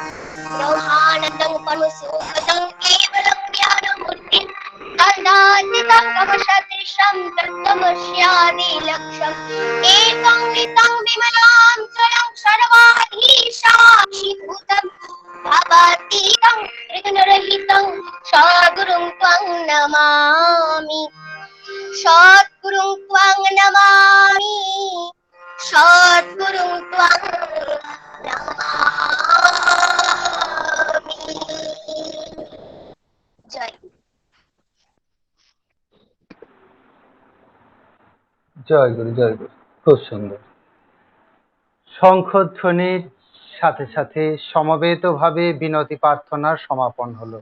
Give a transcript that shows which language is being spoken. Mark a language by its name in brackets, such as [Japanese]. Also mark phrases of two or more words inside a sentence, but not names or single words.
[Sanskrit] ब्रह्मानन्दं परमसुखदं केवलं ज्ञानमूर्तिं तदातीतं तमसदृशं तत्तमस्यादि लक्ष्यम् एकं नितं विमलं चलं सर्वाधीशाक्षिभूतं भवातीतं त्रिगुणरहितं सद्गुरुं त्वं नमामि। सद्गुरुं त्वं नमामि। सद्गुरुं त्वं नमामि। [Bangla] জয় জয় গুরু, জয় গুরু। খুব সুন্দর। শঙ্খধ্বনির সাথে সাথে সমবেতভাবে বিনতি প্রার্থনার সমাপন হলো।